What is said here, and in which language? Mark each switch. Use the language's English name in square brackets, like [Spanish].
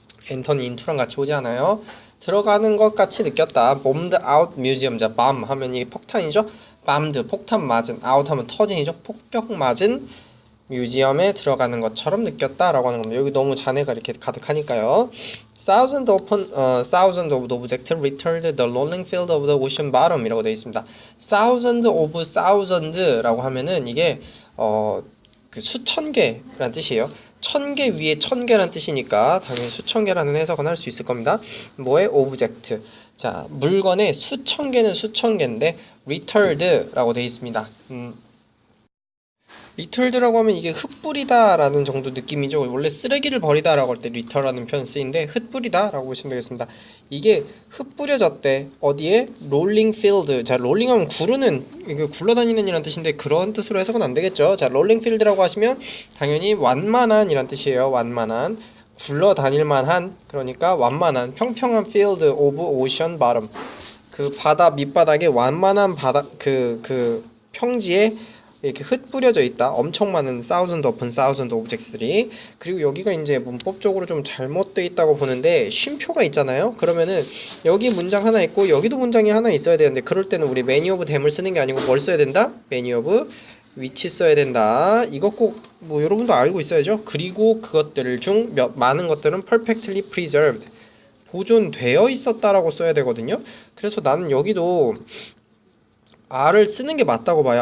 [Korean] enter는 into랑 같이 오지 않아요. 들어가는 것 같이 느꼈다. [English] bombed out museum. [Korean] 자, bomb 하면 이게 폭탄이죠. bombed 폭탄 맞은, out 하면 터진이죠. 폭격 맞은 뮤지엄에 들어가는 것처럼 느꼈다라고 하는 겁니다. 여기 너무 잔해가 이렇게 가득하니까요. [English] Thousands of objects littered the rolling field of the ocean bottom [Korean] 이라고 되어 있습니다. Thousands of thousand라고 하면은 이게 그 수천 개라는 뜻이에요. 1000개 위에 1000개라는 뜻이니까 당연히 수천 개라는 해석은 할 수 있을 겁니다. 뭐의 오브젝트. 자, 물건의 수천 개는 수천 개인데 littered라고 되어 있습니다. 리털드라고 하면 이게 흩뿌리다 라는 정도 느낌이죠. 원래 쓰레기를 버리다 라고 할 때 리터라는 표현 쓰이는데 흩뿌리다 라고 보시면 되겠습니다. 이게 흩뿌려졌대. 어디에? 롤링 필드. 자, 롤링 하면 구르는, 이게 굴러다니는 이란 뜻인데 그런 뜻으로 해석은 안 되겠죠. 자, 롤링 필드라고 하시면 당연히 완만한 이란 뜻이에요. 완만한. 굴러다닐 만한, 그러니까 완만한 평평한 [English] field of ocean bottom. [Korean] 그 바다 밑바닥에 완만한 바다 그 평지에 이렇게 흩뿌려져 있다. 엄청 많은 [English] thousand upon thousand objects [Korean] 들이. 그리고 여기가 이제 문법적으로 좀 잘못되어 있다고 보는데 쉼표가 있잖아요. 그러면은 여기 문장 하나 있고 여기도 문장이 하나 있어야 되는데 그럴 때는 우리 [English] many of them [Korean] 을 쓰는 게 아니고 뭘 써야 된다? [English] many of which 써야 된다. [Korean] 이거 꼭 뭐 여러분도 알고 있어야죠. 그리고 그것들 중 많은 것들은 [English] perfectly preserved [Korean] 보존되어 있었다라고 써야 되거든요. 그래서 나는 여기도 R을 쓰는 게 맞다고 봐요.